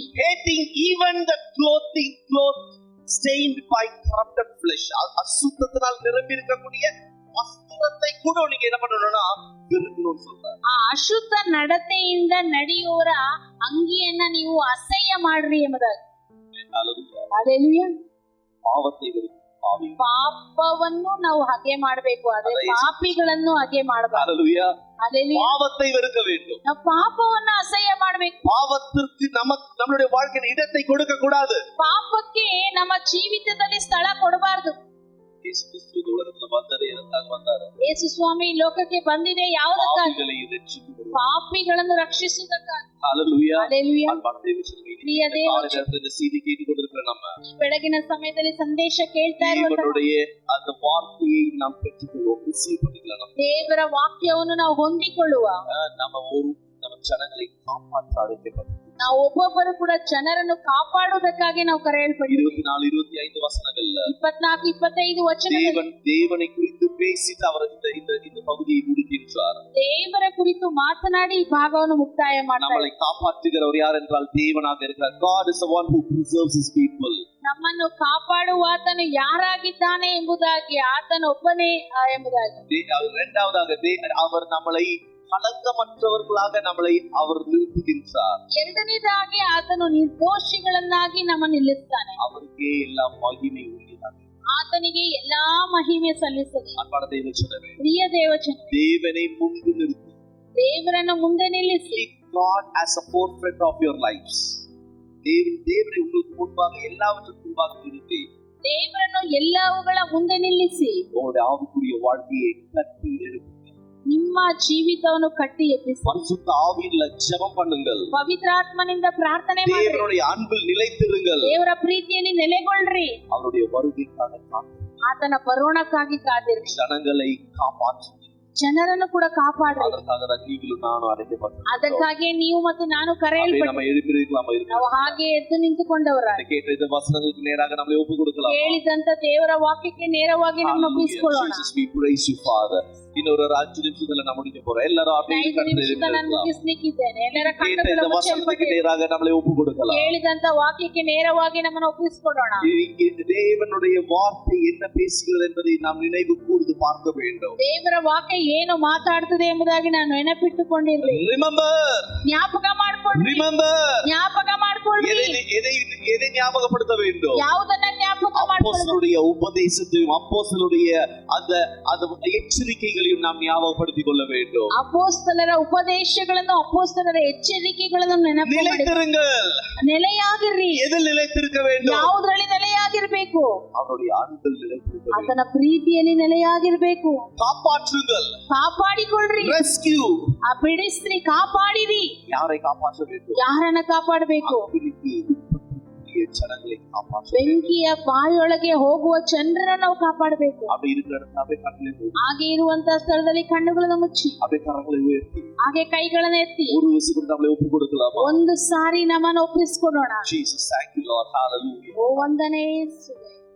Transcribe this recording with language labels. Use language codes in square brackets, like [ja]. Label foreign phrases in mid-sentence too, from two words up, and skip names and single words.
[en] hating even the cloth stained by corrupted flesh. [ta] அசுத்தத்தினால் நிரம்பி இருக்கக்கூடிய வஸ்திரத்தை கூட நீங்க என்ன பண்ணணும்னா வெறுக்கணும்னு சொல்றாரு. [kn] ಆ ಅಶುದ್ಧ ನಡತೆಯಿಂದ ನಡೆಯುವರ ಅಂಗಿಯನ್ನ ನೀವು ಅಸಹ್ಯ ಮಾಡ್ರಿ ಎಂಬುದಾಗಿ. ಹಲ್ಲೆಲೂಯಾ. [ta] ಪಾವத்தை வெறுக்கும். [kn] ಪಾಪವನ್ನು ನಾವು ಹಾಗೆ ಮಾಡಬೇಕು, ಅದೇ ಪಾಪಿಗಳನ್ನು ಹಾಗೆ ಮಾಡಬಾರದು. [ta] ஹல்லேலூயா. [kn] ಹಲ್ಲೆಲೂಯಾ. [ta] பாவத்தை வெறுக்க வேண்டும். [kn] ನಾವು ಪಾಪವನ್ನು ಅಸಹ್ಯ ಮಾಡಬೇಕು. [ta] பாவத்திற்கு நம்மளுடைய வாழ்க்கையில் இடத்தை கொடுக்க கூடாது. [kn] ಪಾಪಕ್ಕೆ ನಮ್ಮ ಜೀವಿತದಲ್ಲಿ ಸ್ಥಳ ಕೊಡಬಾರದು. ಯೇಸು ಕ್ರಿಸ್ತ ಉಲಗಕ್ಕೆ ಬಂದರೆ ಎದಕ್ಕಾಗಿ ಬಂದಾರೆ? ಯೇಸು ಸ್ವಾಮಿ ಲೋಕಕ್ಕೆ ಬಂದಿದೆ ಯಾವುದಕ್ಕಾಗಿ? ಪಾಪಿಗಳನ್ನು ರಕ್ಷಿಸುವುದಕ್ಕಾಗಿ, ಪಾಪಿಗಳನ್ನು ರಕ್ಷಿಸುವುದಕ್ಕಾಗಿ. ಹಲ್ಲೆಲೂಯಾ. ಹಲ್ಲೆಲೂಯಾ. ಅನ್ಬಾರ್ದ ದೇವಜನರೇ, ಪ್ರಿಯ ದೇವಜನರೇ, [ta] இந்த செய்தி கேட்டுக்கொண்டிருக்கிற நம்ம [kn] ಬೆಳಗಿನ ಸಮಯದಲ್ಲಿ ಸಂದೇಶ ಕೇಳ್ತಾ ಇರುವಂತ [ta] தேவனுடைய அந்த வார்த்தையை நாம் பெற்றுக்கொள்வோம், ரிசீவ் பண்ணிக்கலாம். [kn] ದೇವರ ವಾಕ್ಯವನ್ನು ನಾವು ಹೊಂದಿಕೊಳ್ಳುವ [ta] நம்ம ஜனங்களை காப்பாற்ற அழைக்கப்பட்டோம். [kn] ನಾವು ಒಬ್ಬೊಬ್ಬರು ಕೂಡ ಜನರನ್ನು ಕಾಪಾಡುವುದಕ್ಕಾಗಿ ನಾವು ಕರೆಯಲ್ಪಟ್ಟಿದ್ದೇವೆ. 24 25 ವಚನಗಳ್ல 24 25 ವಚನದಲ್ಲಿ [ta] தேவனை குறித்து பேசிட்டு அவர் இந்த பகுதியை முடிக்கின்றார். [kn] ದೇವರ ಕುರಿತು ಮಾತನಾಡಿ ಈ ಭಾಗವನ್ನು ಮುಕ್ತಾಯ ಮಾಡ್ತಾರೆ. [ta] நம்மளை காப்பாற்றுகிறவர் யார் என்றால் தேவனாக இருக்கிறார். [en] God is the one who preserves his people. [kn] ನಮ್ಮನ್ನು ಕಾಪಾಡುವ ಆತನು ಯಾರಾಗಿದ್ದಾನೆ ಎಂಬುದಾಗಿ, ಆತನ ಒಬ್ಬನೇ ಎಂಬುದಾಗಿ. [ta] இரண்டாவதாக அவர் நம்மளை ಕಳಂಕಮற்றವர்களாக நம்மளை அவர் நிறுத்துகின்றார். [kn] ಎರಡನೇದಾಗಿ ಆತನು ನಿರ್ದೋಷಿಗಳನ್ನಾಗಿ ನಮ್ಮನ್ನು ನಿಲ್ಲಿಸ್ತಾನೆ. ಅವರಿಗೆ ಎಲ್ಲ ಮಹಿಮೆ ಉಳ್ಳಾಗಿದೆ. ಆತನಿಗೆ ಎಲ್ಲಾ ಮಹಿಮೆ ಸಲ್ಲಿಸಲಿ. ಅನ್ಬಾರ್ದ ದೇವಜನರೇ, ಪ್ರಿಯ ದೇವಜನರೇ, ದೇವನೇ ಮುಂದೆ ನಿಲ್ಲಿಸಿ. ದೇವರನ್ನು ಮುಂದೆ ನಿಲ್ಲಿಸಿ. [en] God as a forefront of your lives. [ta] தேவனை உங்களுக்கு முன்பாக எல்லாவற்றுக்கும் முன்பாக நிறுத்தி [kn] ದೇವರನ್ನು ಎಲ್ಲವುಗಳ ಮುಂದೆ ನಿಲ್ಲಿಸಿ [ta] உங்களுடைய ஆவிக்குரிய வாழ்க்கையை கட்டி எழுப்புங்க. [kn] ನಿಮ್ಮ ಜೀವಿತವನ್ನು ಕಟ್ಟಿ ಎಬ್ಬಿಸಿ [ta] பரிசுத்த ஆவியில ஜெபம் பண்ணுங்கள். [kn] ಪವಿತ್ರಾತ್ಮನಿಂದ ಪ್ರಾರ್ಥನೆ ಮಾಡಿ [ta] தேவனுடைய அன்பில் நிலைத்திருங்கள். [kn] ದೇವರ ಪ್ರೀತಿಯಲ್ಲಿ ನೆಲೆಗೊಳ್ಳ್ರಿ. [ta] அவருடைய வருகைக்காக காத்திருங்கள். [kn] ಆತನ ಬರೋಣಕ್ಕಾಗಿ ಕಾದಿರಿ. [ta] ஜனங்களை காப்பாற்று. [kn] ಜನರನ್ನು ಕೂಡ ಕಾಪಾಡ್ರಿ. [ta] அதற்காக தான் நீங்களும் நானும் அழைக்கப்பட்டிருக்கிறோம். [kn] ಅದಕ್ಕಾಗಿ ನೀವು ಮತ್ತು ನಾನು ಕರೆಯಲ್ಪಟ್ಟಿದ್ದೇವೆ. [ta] நம்ம எழுப்பியிருக்கலாமா? [kn] ನಾವು ಹಾಗೆ ಎದ್ದು ನಿಂತುಕೊಂಡವರಾಗಿ [ta] கேட்ட இந்த வசனங்களுக்கு நேராக நம்மை ஒப்பு கொடுக்கலாம். [kn] ಕೇಳಿದಂತ ದೇವರ ವಾಕ್ಯಕ್ಕೆ ನೇರವಾಗಿ ನಮ್ಮ ಒಪ್ಪಿಸಿಕೊಳ್ಳೋಣ. [en] Jesus, we praise you, Father. [ta] இன்னொரு 5 நிமிஷத்துல நம்ம முடிக்க போறோம். எல்லாரும் அப்படியே [kn] ಮುಗಿಸ್ಲಿಕ್ಕಿದ್ದೇನೆ. ಎಲ್ಲರ [ta] கேட்ட இந்த வசனத்துக்கு நேராக நம்மளை ஒப்பு கொடுக்கலாம். [kn] ಕೇಳಿದಂತ ವಾಕ್ಯಕ್ಕೆ ನೇರವಾಗಿ ನಮ್ಮನ್ನು ಒಪ್ಪಿಸಿಕೊಳ್ಳೋಣ. [ta] தேவனுடைய வார்த்தை என்ன பேசுகிறது என்பதை நாம் நினைவு கூர்ந்து பார்க்க வேண்டும். [kn] ದೇವರ ವಾಕ್ಯ ಏನು ಮಾತಾಡ್ತದೆ ಎಂಬುದಾಗಿ ನಾನು ನೆನಪಿಟ್ಟುಕೊಂಡಿರ್ಲಿ. [ta] ரிமெம்பர், [kn] ಜ್ಞಾಪಕ ಮಾಡ್ಕೊಳ್ಳಿ. [ta] ரிமெம்பர், [kn] ಜ್ಞಾಪಕ ಮಾಡ್ಕೊಳ್ಳಿ. [ta] எதை ஞாபகப்படுத்த வேண்டும்? [kn] ಯಾವುದನ್ನ ಜ್ಞಾಪಕ ಮಾಡ್ಕೊಳ್ಳಿ? [ta] அப்போஸ்தலருடைய உபதேசத்தையும் அப்போஸ்தலருடைய அந்த எச்சரிக்கைகளையும் நாம் ஞாபகப்படுத்திக் கொள்ள வேண்டும். [kn] ಅಪೊಸ್ತಲರ ಉಪದೇಶಗಳನ್ನು ಅಪೊಸ್ತಲರ ಎಚ್ಚರಿಕೆಗಳನ್ನು [ta] நிலைத்திருங்கள். [kn] ನೆಲೆಯಾಗಿರ್ರಿ. [ta] எதில் நிலைத்திருக்க வேண்டும்? [kn] ಯಾವುದರಲ್ಲಿ ನೆಲೆಯಾಗಿರ್ಬೇಕು? [ta] அவருடைய அன்பில் நிலைத்திருக்க வேண்டும். [kn] ಆತನ ಪ್ರೀತಿಯಲ್ಲಿ ನೆಲೆಯಾಗಿರ್ಬೇಕು. [ta] காப்பாற்றுங்கள். [kn] ಕಾಪಾಡಿಕೊಳ್ಳ್ರಿ. [ta] ரெஸ்கியூ. [kn] ಬಿಡಿಸ್ರಿ, ಕಾಪಾಡಿರಿ. [ta] யாரை காப்பாற்ற வேண்டும்? [kn] ಯಾರನ್ನ ಕಾಪಾಡಬೇಕು? [ta] ஜனங்களை காப்பாற்ற. [kn] ಬೆಂಕಿಯ ಬಾಯೊಳಗೆ ಹೋಗುವ ಚಂದ್ರನ ನಾವು ಕಾಪಾಡಬೇಕು. [ta] அப்படி இருக்கிற இடத்துல அப்படியே கண்களை [kn] ಹಾಗೆ ಇರುವಂತ ಸ್ಥಳದಲ್ಲಿ ಕಣ್ಣುಗಳನ್ನು ಮುಚ್ಚಿ [ta] அப்படியே கரங்களை உயர்த்தி [kn] ಹಾಗೆ ಕೈಗಳನ್ನು ಎತ್ತಿ [ta] ஒரு விசுக்கு நம்மளை ஒப்பு கொடுக்கலாமா? [kn] ಒಂದು ಸಾರಿ ನಮ್ಮನ್ನು ಒಪ್ಪಿಸಿಕೊಡೋಣ. [en] Jesus, thank you Lord, hallelujah. [kn] ಓ ವಂದನೆ ಯೇಸುವೆ.